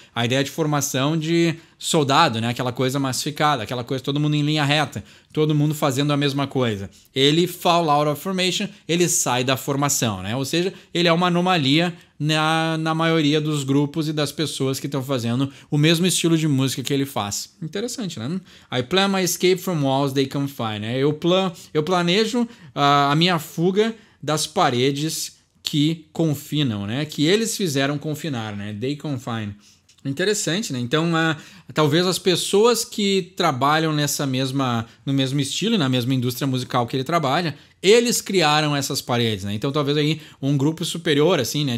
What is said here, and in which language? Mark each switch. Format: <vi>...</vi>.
<pt>A ideia de formação de soldado, né? Aquela coisa massificada, aquela coisa todo mundo em linha reta, todo mundo fazendo a mesma coisa. Ele</pt> <en>fall out of formation,</en> <pt>ele sai da formação, né? Ou seja, ele é uma anomalia na maioria dos grupos e das pessoas que estão fazendo o mesmo estilo de música que ele faz. Interessante, né?</pt> <en>I plan my escape from walls they confine.</en> <pt>Né? Eu planejo a minha fuga das paredes que confinam, né? Que eles fizeram confinar, né?</pt> <en>They confine.</en> <pt>Interessante, né? Então, talvez as pessoas que trabalham no mesmo estilo, na mesma indústria musical que ele trabalha, eles criaram essas paredes, né? Então, talvez aí um grupo superior, assim, né?</pt>